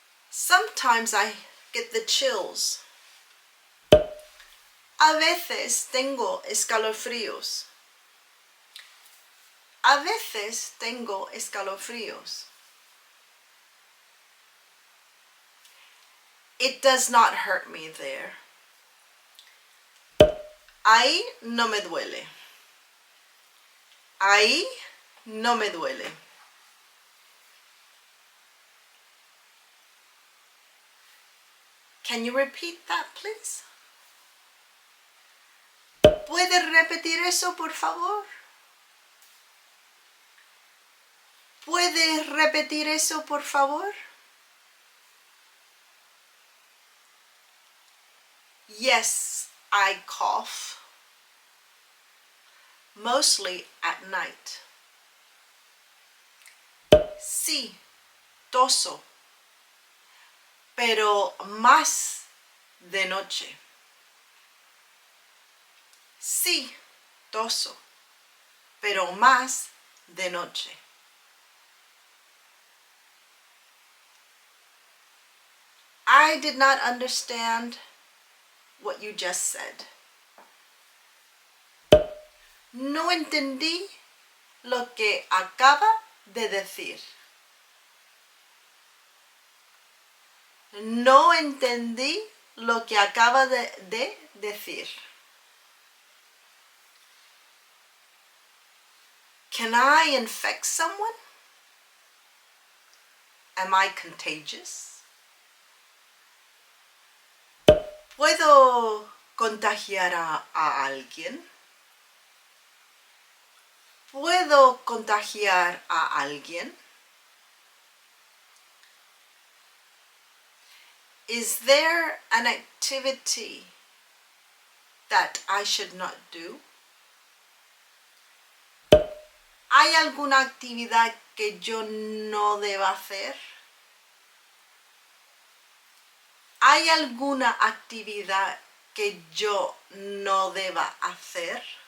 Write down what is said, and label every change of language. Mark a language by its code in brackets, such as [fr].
[en] Sometimes I get the chills. [es] A veces tengo escalofríos. A veces tengo escalofríos. [en] It does not hurt me there. [es] Ahí no me duele. Ahí no me duele. [en] Can you repeat that, please? [es] ¿Puedes repetir eso, por favor? ¿Puedes repetir eso, por favor? [en] Yes, I cough. Mostly at night. [es] Sí, toso. Pero más de noche. Sí, toso. Pero más de noche. [en] I did not understand what you just said. [es] No entendí lo que acaba de decir. No entendí lo que acaba de decir. [en] Can I infect someone? Am I contagious? [es] ¿Puedo contagiar a alguien? ¿Puedo contagiar a alguien? [en] Is there an activity that I should not do? [es] ¿Hay alguna actividad que yo no deba hacer? ¿Hay alguna actividad que yo no deba hacer?